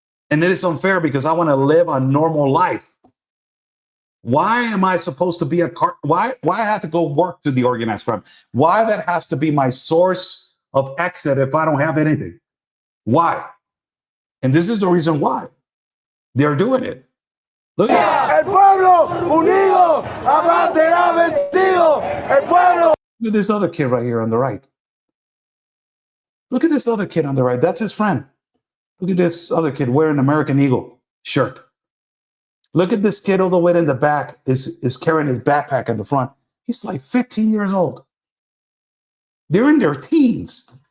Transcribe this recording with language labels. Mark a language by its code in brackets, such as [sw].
[en] And it is unfair because I want to live a normal life. Why am I supposed to be why I have to go work to the organized crime? Why that has to be my source of exit if I don't have anything? Why? And this is the reason why they're doing it. Look at this. [es] El pueblo unido jamás será vencido. El pueblo. [en] Look at this other kid right here on the right. Look at this other kid on the right. That's his friend. Look at this other kid wearing an American Eagle shirt. Look at this kid all the way in the back is carrying his backpack in the front. He's like 15 years old. They're in their teens.